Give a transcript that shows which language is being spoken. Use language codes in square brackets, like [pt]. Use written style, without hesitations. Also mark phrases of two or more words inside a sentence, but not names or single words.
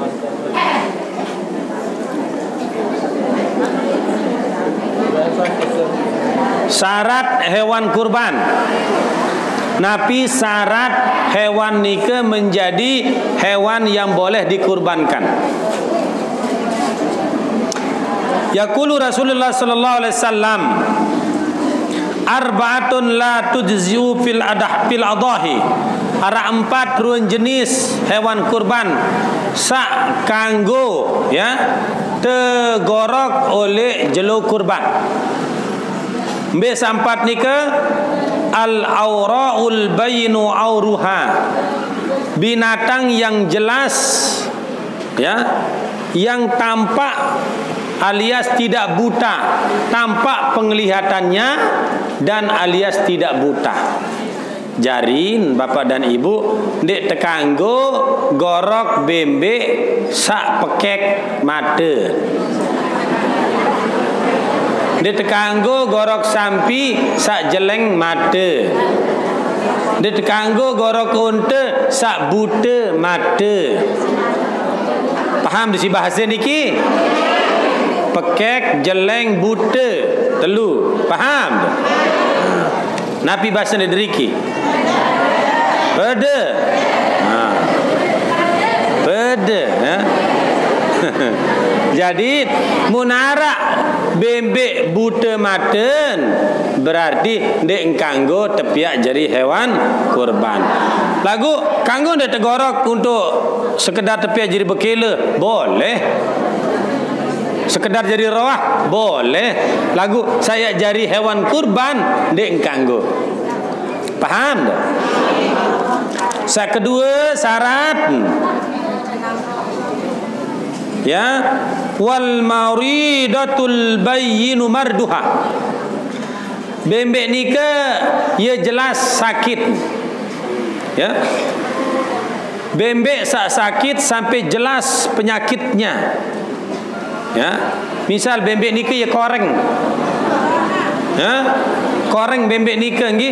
[id] Syarat hewan kurban. [sas] Nabi syarat hewan nike menjadi hewan yang boleh dikurbankan. [ar] يقول رسول الله صلى الله عليه وسلم أربعة لا تجزئ في الأضاحي. [sas] Ada 4 ruang jenis hewan kurban sak kanggo ya tegorok oleh jelo kurban. [id] Mbes 4 nika [ar] العوراء البين عورها, [id] binatang yang jelas ya, yang tampak alias tidak buta, tampak penglihatannya dan alias tidak buta. [sas] Jarin Bapak dan Ibu, dek tekanggo gorok bembek sak pekek mata. Dek tekanggo gorok sampi sak jeleng mata. Dek tekanggo gorok unta sak buta mata. Paham disi bahasa niki? Pekek, jeleng, buta, telu. Paham? Nabi bahasa deriki. [id] Beda. [sas] Beda, ya. Jadi munarak bembek buta maten berarti dek kanggo tepiak jadi hewan kurban. Lagu kanggo dek tegorok untuk sekedar tepiak jadi bekele, boleh. [id] Sekedar jadi rawah, boleh. [sas] Lagu saya jadi hewan kurban dek kanggo. [id] Paham tak? Yang kedua syarat ya, [ar] والمريضة البين مرضها. [sas] Bembek nika ia jelas sakit. [id] Ya. Bembek sakit sampai jelas penyakitnya. Ya. [sas] Misal bembek nika ia koreng. [id] Ya. [sas] Koreng bembek nika nggih.